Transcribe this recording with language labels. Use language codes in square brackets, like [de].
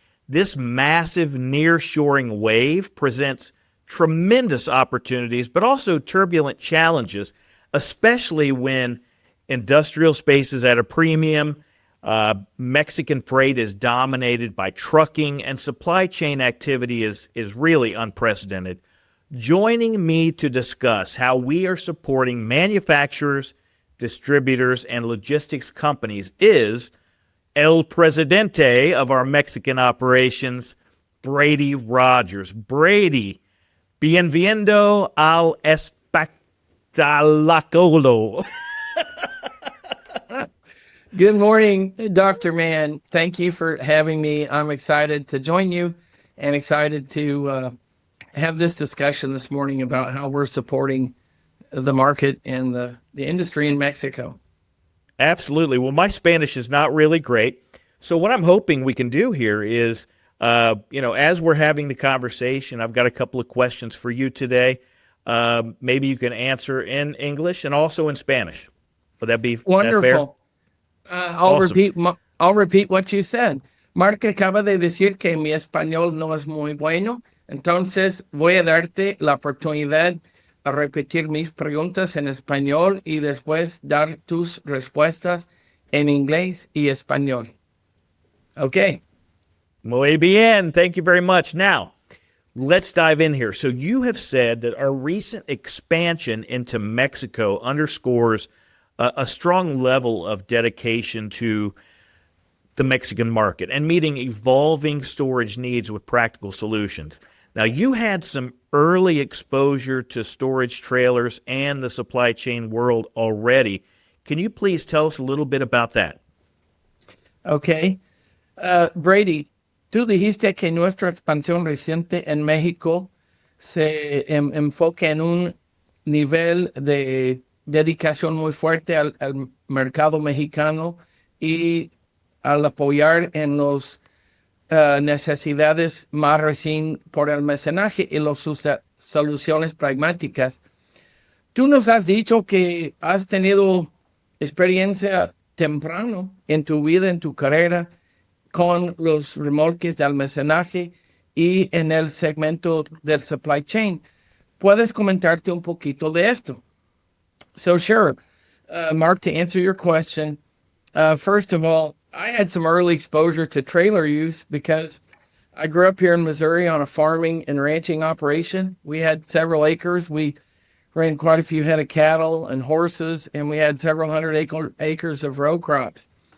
[en] This massive nearshoring wave presents tremendous opportunities, but also turbulent challenges, especially when industrial space is at a premium, Mexican freight is dominated by trucking, and supply chain activity is really unprecedented. Joining me to discuss how we are supporting manufacturers, distributors, and logistics companies is El Presidente of our Mexican operations, Brady Rodgers. [es] Brady, bienvenido al espectáculo. [en] Good morning, Dr. Mann. Thank you for having me. I'm excited to join you and excited to have this discussion this morning about how we're supporting the market and the industry in Mexico. Absolutely. Well, my Spanish is not really great. So what I'm hoping we can do here is, as we're having the conversation, I've got a couple of questions for you today. Maybe you can answer in English and also in Spanish. Would that be wonderful? Awesome. I'll repeat what you said. [es] Mark acaba de decir que mi español no es muy bueno, entonces voy a darte la oportunidad a repetir mis preguntas en español y después dar tus respuestas en inglés y español. [en] Okay. [es] Muy bien. [en] Thank you very much. Now, let's dive in here. So you have said that our recent expansion into Mexico underscores a strong level of dedication to the Mexican market and meeting evolving storage needs with practical solutions. Now, you had some early exposure to storage trailers and the supply chain world already. Can you please tell us a little bit about that? Okay. [es] Brady, tú dijiste que nuestra expansión reciente en México se enfoca en un nivel de dedicación muy fuerte al mercado mexicano y al apoyar en las necesidades más recién por almacenaje y las soluciones pragmáticas. Tú nos has dicho que has tenido experiencia temprano en tu vida, en tu carrera, con los remolques de almacenaje y en el segmento del supply chain. ¿Puedes comentarte un poquito de esto? [en] So sure, Mark, to answer your question, first of all, I had some early exposure to trailer use because I grew up here in Missouri on a farming and ranching operation. We had several acres. We ran quite a few head of cattle and horses, and we had several hundred acres of row crops.